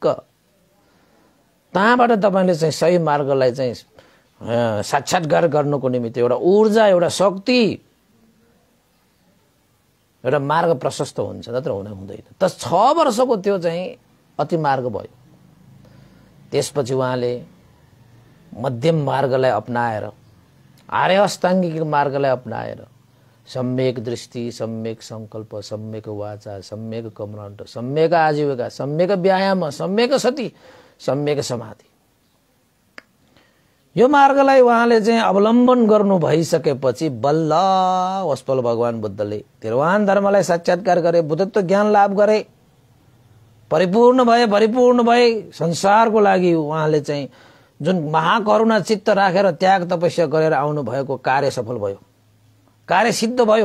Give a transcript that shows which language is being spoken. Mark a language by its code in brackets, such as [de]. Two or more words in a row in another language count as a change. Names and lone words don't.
[ne] त्यहाँबाट तपाईले चाहिँ सही मार्गलाई चाहिँ साक्षात्कार गर्नको निमित्त एउटा ऊर्जा, एउटा शक्ति, एउटा मार्ग प्रशस्त हुन्छ, नत्र हुँदैन। त 6 वर्षको त्यो चाहिँ अति मार्ग भयो। त्यसपछि उहाँले मध्यम मार्गलाई अपनाएर, आर्य अष्टाङ्गिक मार्गलाई अपनाएर सम्यक दृष्टि, सम्यक संकल्प, सम्यक वाचा, सम्यक कर्मकाण्ड, सम्यक आजीविका, सम्यक व्यायाम, सम्यक सति, सम्यक समाधि, यो मार्गलाई उहाँले चाहिँ अवलम्बन गर्नु भइसकेपछि बल्ल वस्पल भगवान बुद्धले निर्वाण धर्मलाई साक्षात्कार गरे, बुद्धत्व ज्ञान लाभ गरे, परिपूर्ण भए। संसारको लागि उहाँले चाहिँ जुन महाकरुणा चित्त राखेर त्याग तपस्या गरेर आउनु भएको कार्य सफल भयो, कार्य सिद्ध भयो।